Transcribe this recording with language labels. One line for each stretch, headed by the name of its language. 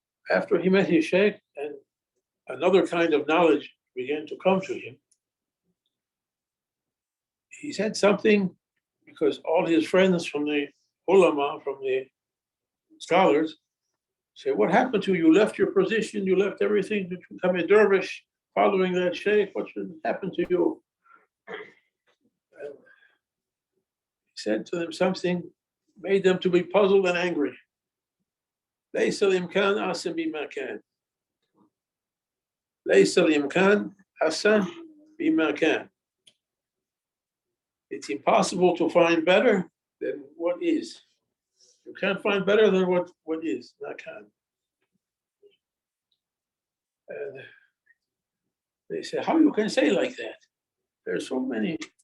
English: After he met his shaykh and another kind of knowledge began to come to him, he said something because all his friends from the ulama, from the scholars, said, what happened to you? You left your position, you left everything to become a dervish following that shaykh. What should happen to you? And he said to them something, made them to be puzzled and angry.
Arabic: ليس الإمكان أحسن بما كان. ليس الإمكان أحسن بما كان.
English: It's impossible to find better than what is. You can't find better than what is, not can. And they say, how you can say like that? There's so many.